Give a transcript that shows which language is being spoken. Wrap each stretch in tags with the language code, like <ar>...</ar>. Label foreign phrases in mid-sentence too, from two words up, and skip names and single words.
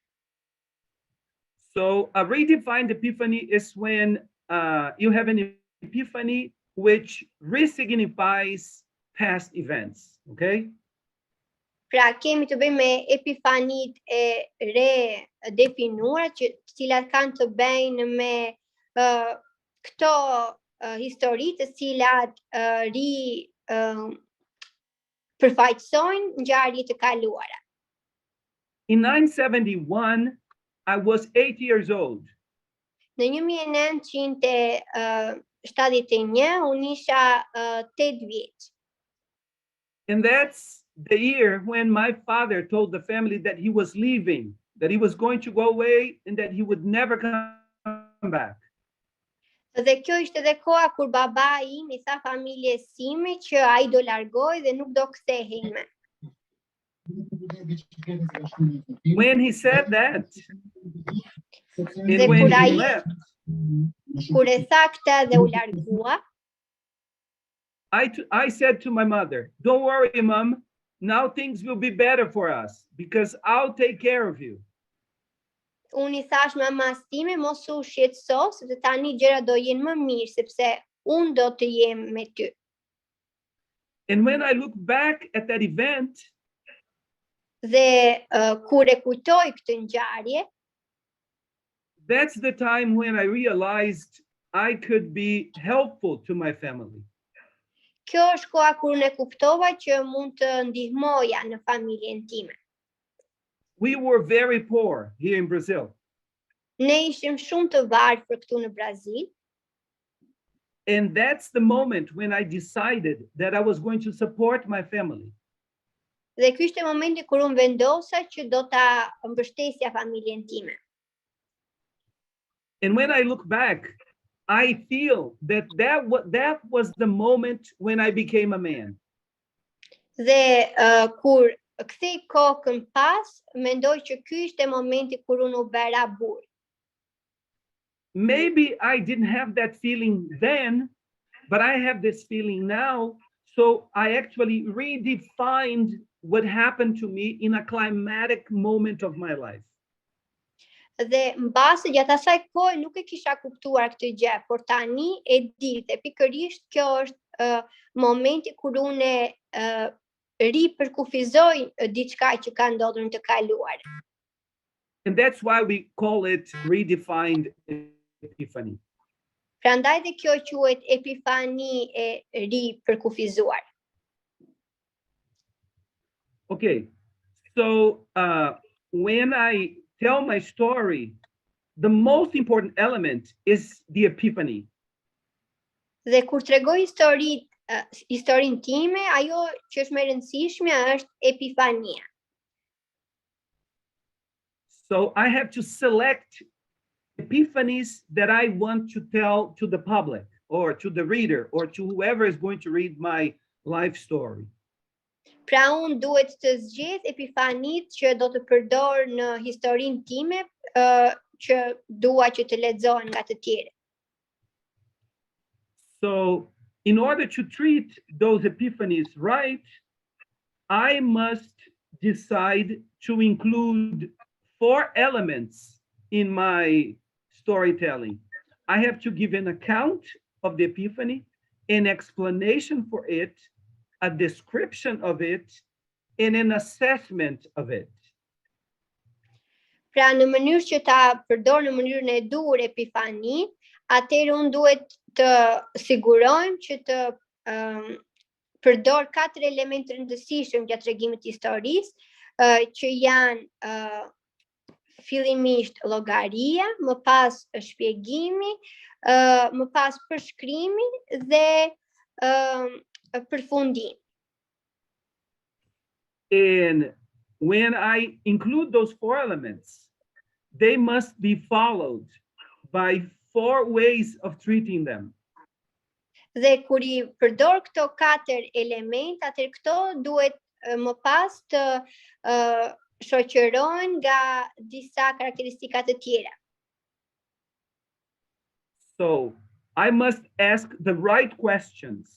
<en>So a redefined epiphany is when you have an epiphany which resignifies past events, okay?</en> <sq>Pra kemi të bëjmë me epifanit e redefinuara, të cilat kanë të bëjnë me këto histori të cilat përfaqësojnë ngjarje të kaluara.</sq> <en>In 971, I was 8 years old.</en> <sq>Në 1971 unë isha 8 vjeç.</sq> <en>And that's the year when my father told the family that he was leaving, that he was going to go away and that he would never come back.</en> <sq>Dhe kjo ishte edhe koha kur baba im I tha familjes sime që ai do largoj dhe nuk do kthehej më.</sq> <en>When he said that, and</en> <sq>Dhe</sq> <en>when</en> <sq>kur</sq> <en>he</en> <sq>ai</sq> <en>left,</en> <sq>kur e tha këtë dhe u largua,</sq> <en>I said to my mother, "Don't worry, Mom. Now things will be better for us because I'll take care of you."</en> <sq>unë I thash mamas time mos u shqetëso, sepse tani gjërat do jenë më mirë sepse unë do të jem me ty.</sq> <en>And when I look back at that event,</en> <sq>Dhe kur e kujtoj këtë ngjarje,</sq> <en>that's the time when I realized I could be helpful to my family.</en> <sq>kjo është koha kur unë e kuptova që mund të ndihmoja në familjen time.</sq> <en>We were very poor here in Brazil.</en> <sq>Ne ishim shumë të varfër këtu në Brazil.</sq> <en>And that's the moment when I decided that I was going to support my family.</en> <sq>Dhe ky ishte momenti kur unë vendosa që do ta mbështesja familjen time.</sq> <en>And when I look back, I feel that that was the moment when I became a man.</en> <sq>Dhe kur kthej kokën pas, mendoj që ky ishte momenti kur unë u bëra burr.</sq> <en>Maybe I didn't have that feeling then, but I have this feeling now. So I actually redefined what happened to me in a climatic moment of my life.</en> <sq>Dhe mbase gjatë asaj kohe nuk e kisha kuptuar këtë gjë, por tani e di dhe pikërisht kjo është momenti kur unë ripërkufizoj diçka që ka ndodhur në të kaluar.</sq> <en>And that's why we call it redefined epiphany.</en> <sq>Prandaj dhe kjo quhet epifani e ripërkufizuar.</sq> <en>Okay, so when I tell my story, the most important element is the epiphany.</en> <sq>Dhe kur tregoj historinë time, ajo që është më e rëndësishme është epifania.</sq> <en>So I have to select epiphanies that I want to tell to the public or to the reader or to whoever is going to read my life story.</en> <sq>Pra unë duhet të zgjedh epifanit që do të përdor në historinë time që dua që të lexohen nga të tjerë.</sq> <en>So in order to treat those epiphanies right, I must decide to include 4 elements in my storytelling. I have to give an account of the epiphany, an explanation for it, a description of it, and an assessment of it.</en> <sq>Pra në mënyrë që ta përdor në mënyrën e dur epifani, atëherë unë duhet të sigurojmë që të përdor 4 elemente rëndësishëm gjatë tregimit të historisë, që janë fillimisht llogaria, më pas shpjegimi, më pas përshkrimi dhe përfundim.</sq> <en>And when I include those 4 elements, they must be followed by 4 ways of treating them.</en> <sq>Dhe kur I përdor këto 4 elemente, atëherë këto duhet më pas të shoqërohen nga disa karakteristika të tjera.</sq> <en>So I must ask the right questions.</en>